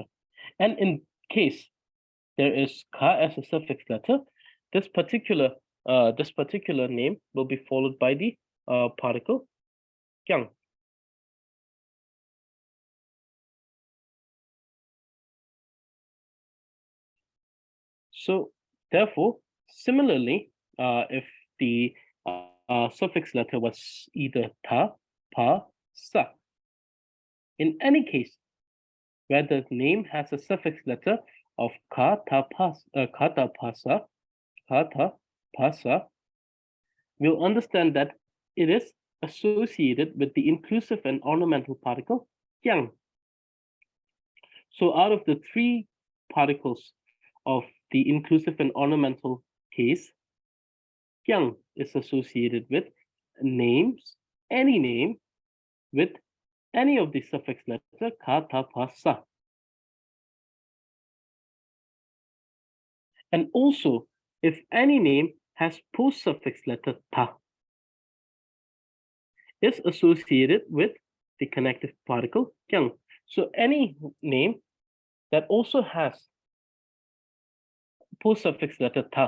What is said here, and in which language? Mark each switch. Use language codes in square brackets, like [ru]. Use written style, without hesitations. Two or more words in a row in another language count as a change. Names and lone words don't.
[en] And in case there is ka as a suffix letter, this particular name will be followed by the particle kyang. So therefore, similarly, if the suffix letter was either ta, pa, sa, in any case where the name has a suffix letter of ka, ta, pa, sa, we'll understand that it is associated with the inclusive and ornamental particle yang. So out of the three particles of the inclusive and ornamental case, yang is associated with names, any name with any of the suffix letter ka, ta, pa, sa. And also, if any name has post-suffix letter ta, is associated with the connective particle kyang. So any name that also has post-suffix letter ta.